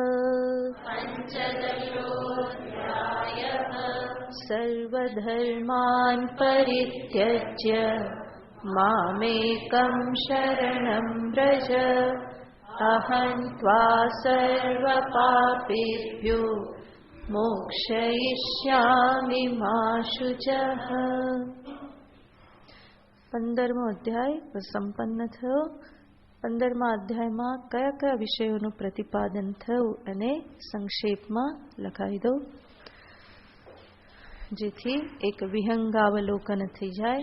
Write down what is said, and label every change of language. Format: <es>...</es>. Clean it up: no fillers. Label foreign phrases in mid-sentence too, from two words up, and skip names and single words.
<sa>सर्वधर्मान् परित्यज्य मामेकं शरणं व्रज, अहं त्वा सर्वपापेभ्यो मोक्षयिष्यामि मा शुचः.</sa> <gu>15મો અધ્યાય સંપન્ન થયો. 15મા અધ્યાયમાં કયા કયા વિષયોનું પ્રતિપાદન થયું અને સંક્ષેપમાં લખાવી દઉં, જેથી એક વિહંગાવલોકન થઈ જાય.</gu>